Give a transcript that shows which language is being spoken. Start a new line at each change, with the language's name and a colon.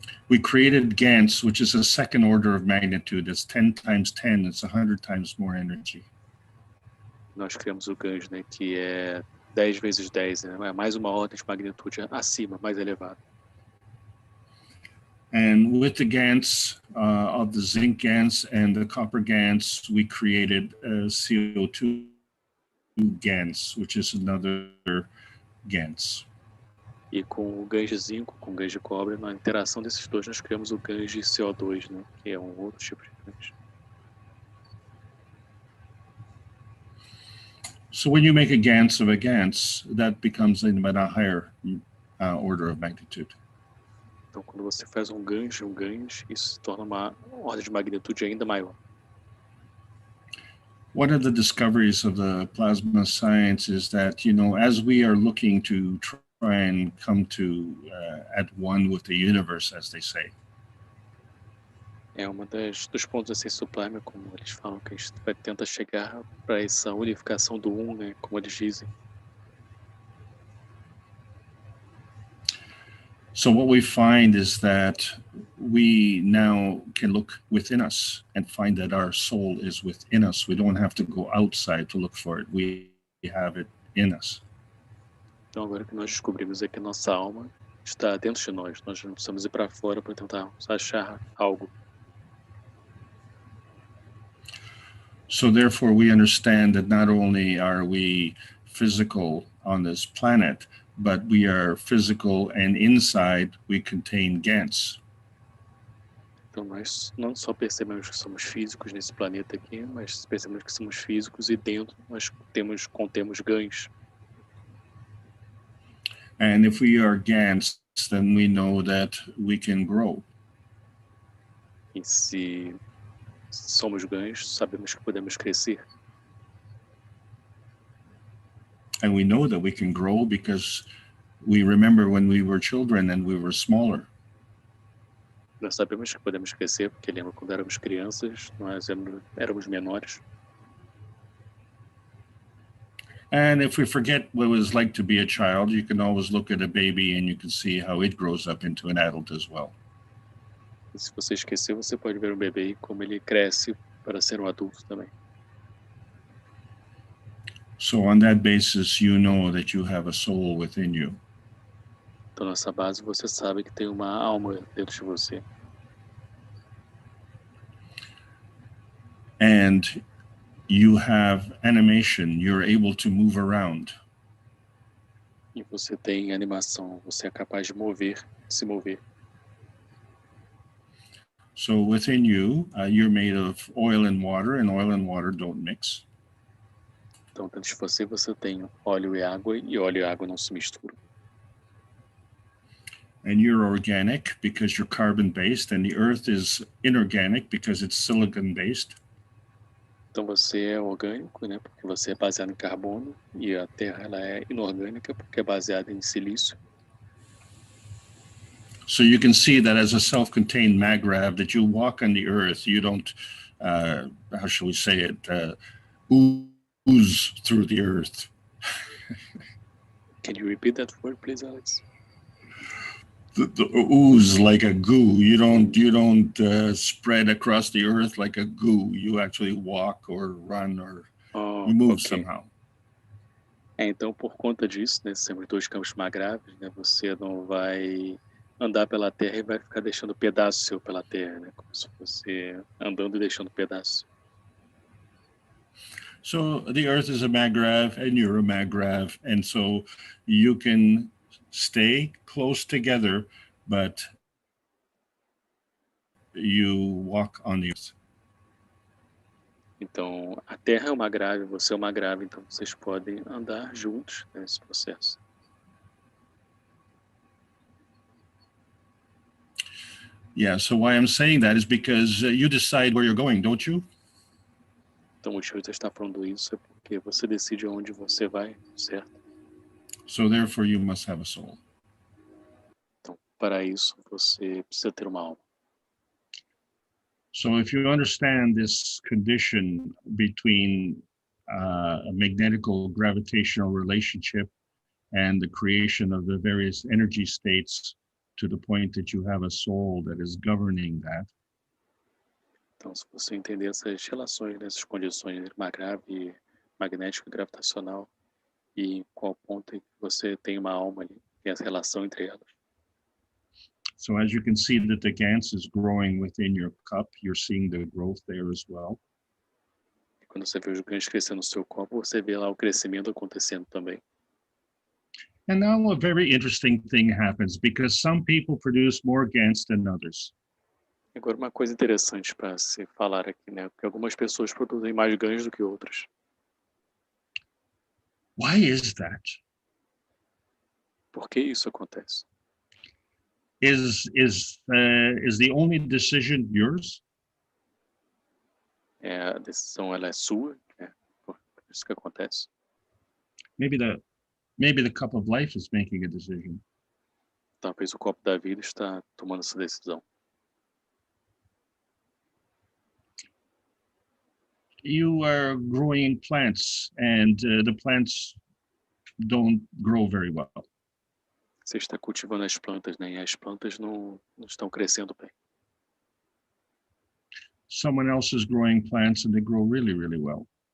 English: We created GANs, which is a second order of magnitude. It's 10 times 10. It's 100 times more energy.
Portuguese: Nós criamos o GANs, né, que é 10 vezes 10, né, é mais uma ordem de magnitude acima, mais elevada.
English: And with the GANs of the zinc GANs and the copper GANs, we created CO2 GANs, which is another GANs.
Portuguese: E com o GANs de zinco, com o GANs de cobre, na interação desses dois, nós criamos o GANs de CO2, né? Que é um outro tipo de GANs.
English: So when you make a GANs of a GANs, that becomes about a higher order of magnitude.
Portuguese: Então, quando você faz um GANs, isso se torna uma ordem de magnitude ainda maior.
English: One of the discoveries of the plasma science is that, you know, as we are looking to try and come to at one with the universe, as they say.
Portuguese: É uma dos pontos da ciência do plasma, como eles falam, que a gente tenta chegar para essa unificação do né, como eles dizem.
English: So what we find is that we now can look within us and find that our soul is within us. We don't have to go outside to look for it. We have it in us.
Portuguese: Então agora que nós descobrimos é que nossa alma está dentro de nós. Nós não precisamos ir para fora para tentar achar algo.
English: So therefore we understand that not only are we physical on this planet, but we are physical, and inside we contain GANs.
Portuguese: Então nós não só percebemos que somos físicos nesse planeta aqui, mas percebemos que somos físicos e dentro nós contemos GANs.
English: And if we are GANs, then we know that we can grow.
Portuguese: E se somos GANs, sabemos que podemos crescer.
English: And we know that we can grow because we remember when we were children and we were smaller.
Portuguese: Nós sabemos que podemos crescer porque lembra quando éramos crianças, nós éramos menores.
English: And if we forget what it was like to be a child, you can always look at a baby and you can see how it grows up into an adult as well.
Portuguese: E se você esquecer, você pode ver um bebê e como ele cresce para ser um adulto também.
English: So on that basis, you know that you have a soul within you.
Portuguese: Então, nessa base, você sabe que tem uma alma dentro de você.
English: And you have animation, you're able to move around.
Portuguese: E você tem animação, você é capaz de se mover.
English: So within you, you're made of oil and oil and water don't mix.
Portuguese: Então, dentro de você, você tem óleo e água não se misturam.
English: And you're organic because you're carbon-based, and the earth is inorganic because it's silicon-based.
Portuguese: Então, você é orgânico, né, porque você é baseado em carbono, e a Terra ela é inorgânica porque é baseada em silício.
English: So you can see that as a self-contained magrav, that you walk on the earth, you don't, how shall we say it, ooze through the earth. Can you repeat that word, please, Alex? The ooze like a goo. You don't spread across the earth like a goo. You actually walk or run or you move somehow.
Portuguese: Então, por conta disso, né, temos dois campos magráveis, né, você não vai andar pela Terra e vai ficar deixando pedaço seu pela Terra, né, como se fosse andando e deixando pedaço.
English: So the earth is a magrav and you're a magrav, and so you can stay close together, but you walk on the earth.
Portuguese: Então, a Terra é uma grave, você é uma grave, então vocês podem andar juntos nesse processo.
English: Yeah, so why I'm saying that is because you decide where you're going, don't you?
Portuguese: Então, o motivo de eu estar falando isso é porque você decide onde você vai, certo?
English: So therefore you must have a soul.
Portuguese: Então, para isso, você precisa ter uma alma.
English: So if you understand this condition between a magnetical gravitational relationship and the creation of the various energy states to the point that you have a soul that is governing that.
Portuguese: Então, se você entender essas relações, essas condições entre grave, magnético e gravitacional, e em qual ponto você tem uma alma ali, tem essa relação entre elas.
English: So as you can see that the Gans is growing within your cup, you're seeing the growth there as well.
Portuguese: Quando você vê os ganhos crescendo no seu copo, você vê lá o crescimento acontecendo também.
English: And now a very interesting thing happens because some people produce more Gans than others.
Portuguese: Agora, uma coisa interessante para se falar aqui, né? Porque algumas pessoas produzem mais ganhos do que outras.
English: Why is that?
Portuguese: Por que isso acontece?
English: Is the only decision yours?
Portuguese: A decisão ela é sua, né? Por isso que acontece.
English: Maybe the cup of life is making a decision.
Portuguese: Talvez o copo da vida está tomando essa decisão.
English: You are growing plants and the plants don't grow very well.
Portuguese: Você está cultivando as plantas, né? E as plantas não estão crescendo bem.
English: Someone else is growing plants and they grow really, really well.